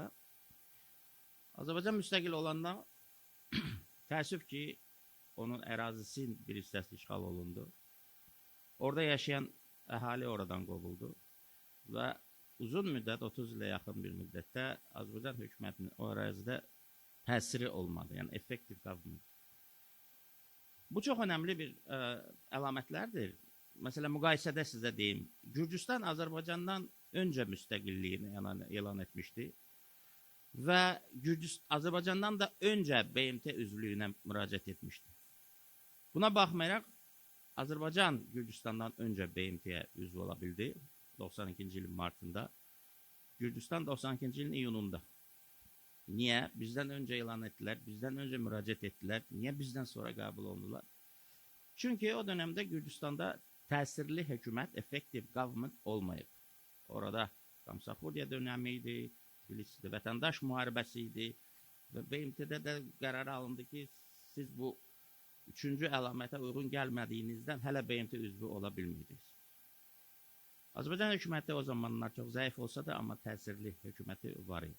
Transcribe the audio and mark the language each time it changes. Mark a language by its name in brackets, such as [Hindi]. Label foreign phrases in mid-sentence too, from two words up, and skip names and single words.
[Azerbaijani] Azərbaycan müstəqil olandan təəssüf ki, onun ərazisinin bir hissəsi işğal olundu. Orada yaşayan əhali oradan qovuldu və uzun müddət, 30 ilə yaxın bir müddətdə Azərbaycan hökumətinin o ərazidə təsiri olmadı, yəni [English] effective government. [Azerbaijani] Bu çox önəmli bir əlamətlərdir. Məsələn, müqayisədə sizə deyim, Gürcüstan Azərbaycandan öncə müstəqilliyini elan etmişdi və Azərbaycandan da öncə BMT üzvlüyünə müraciət etmişdi. Buna baxmayaraq, Azərbaycan Gürcüstandan öncə BMT-yə üzv ola bildi 92-ci ilin martında, Gürcüstan 92-ci ilin iyununda. Niyə? Bizdən öncə elan etdilər, bizdən öncə müraciət etdilər, niyə bizdən sonra qəbul olundular? Çünki o dönemdə Gürcüstanda təsirli hökumət, [English] effective government [Azerbaijani] olmayıb. Orada Kamsafuriya dönəmi idi, Filistin'de vətəndaş müharibəsi idi və BMT-də də qərar alındı ki, siz bu 3-cü əlamətə uyğun gəlmədiyinizdən hələ BMT üzvü ola bilməyirsiniz. Azərbaycan hökuməti o zamanlar çox zəif olsa da, amma təsirli hökuməti var idi.